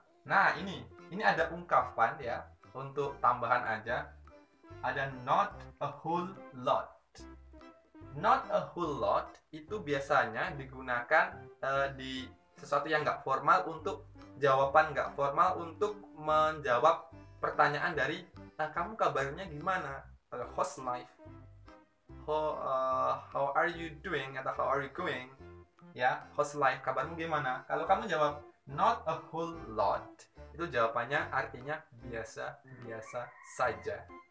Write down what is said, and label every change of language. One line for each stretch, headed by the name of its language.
Indonesian: Nah, ini ada ungkapan ya. Untuk tambahan aja, ada
English: not a whole lot. Not a whole lot
Indonesian: itu biasanya digunakan di sesuatu yang nggak formal untuk jawaban nggak formal untuk menjawab pertanyaan dari kamu kabarnya gimana?
English: How's life? How are you doing
Indonesian: atau
English: how are you going?
Indonesian: Ya,
English: how's life?
Indonesian: Kabarmu gimana? Kalau kamu jawab
English: not a whole lot,
Indonesian: itu jawabannya artinya biasa saja.